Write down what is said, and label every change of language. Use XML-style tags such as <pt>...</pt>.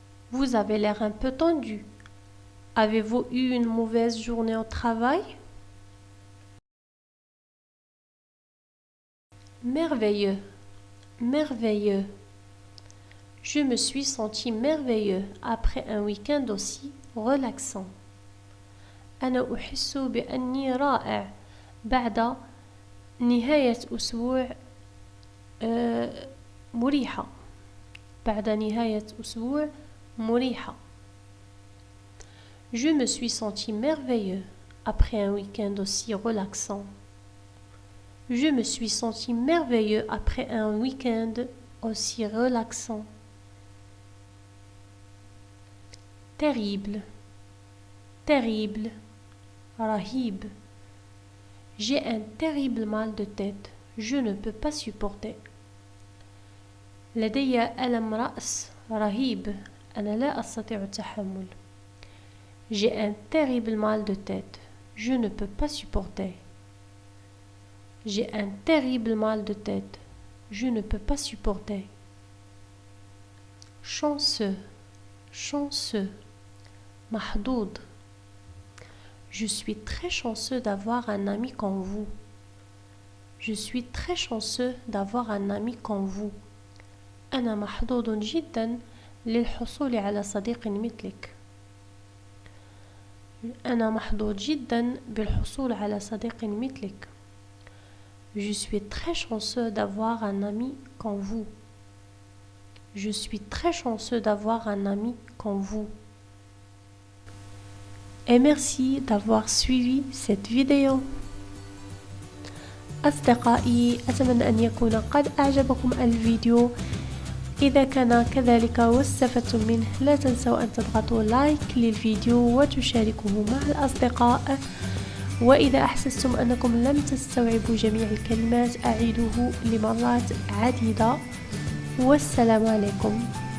<fr>Vous avez l'air un peu tendu. Avez-vous eu une mauvaise journée au travail? Merveilleux, merveilleux. Je me suis senti merveilleux après un week-end aussi relaxant.</fr> <ar>أنا أحس بأني رائع بعد نهاية أسبوع مريحة. بعد نهاية أسبوع مريحة.</ar> <fr>Je me suis senti merveilleux après un week-end aussi relaxant. Je me suis senti merveilleux après un week-end aussi relaxant. Terrible, terrible,</fr> <ar>رهيب.</ar> <fr>J'ai un terrible mal de tête. Je ne peux pas supporter.</fr> <ar>لدي ألم رأس رهيب. أنا لا أستطيع التحمل.</ar> <fr>J'ai un terrible mal de tête. Je ne peux pas supporter. J'ai un terrible mal de tête. Je ne peux pas supporter. Chanceux, chanceux.</fr> <ar>محظوظ.</ar> <fr>Je suis très chanceux d'avoir un ami comme vous. Je suis très chanceux d'avoir un ami comme vous.</fr> <ar>أنا محظوظ جدا للحصول على صديق مثلك. أنا محظوظ جدا بالحصول على صديق مثلك.</ar> <fr>Je suis très chanceux d'avoir un ami comme vous. Je suis très chanceux d'avoir un ami comme vous. Et merci d'avoir suivi cette vidéo.</fr> <ar>أصدقائي، أتمنى أن يكون قد أعجبكم الفيديو. إذا كان كذلك واستفدتم منه لا تنسوا أن تضغطوا لايك للفيديو وتشاركوه مع الأصدقاء. وإذا أحسستم أنكم لم تستوعبوا جميع الكلمات أعيدوه لمرات عديدة. والسلام عليكم.</ar>